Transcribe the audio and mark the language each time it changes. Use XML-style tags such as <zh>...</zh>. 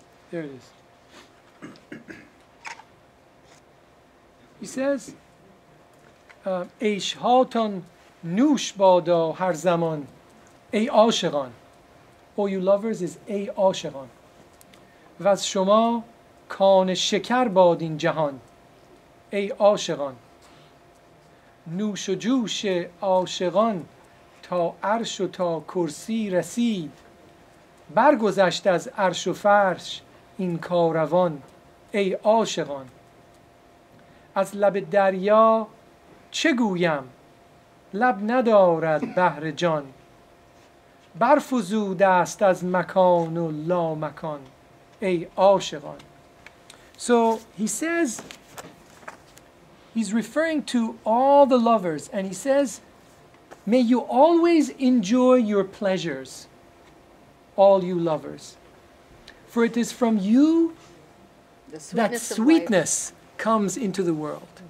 <en>there it is. He says,</en> <fa>عیش هاتون نوش بادا هر زمان ای عاشقان.</fa> <en>All you lovers is</en> <fa>ای عاشقان. و از شما کان شکر باد این جهان ای عاشقان. نوش و جوش عاشقان تا عرش و تا کرسی رسید. برگذشت از عرش و فرش این کاروان ای عاشقان. از لب دریا چه گویم لب ندارد بحر جان. برفزوده است از مکان و لا مکان ای عاشقان.</fa> <en>So he says, he's referring to all the lovers, and he says, may you always enjoy your pleasures, all you lovers. For it is from you that sweetness comes into the world.</en>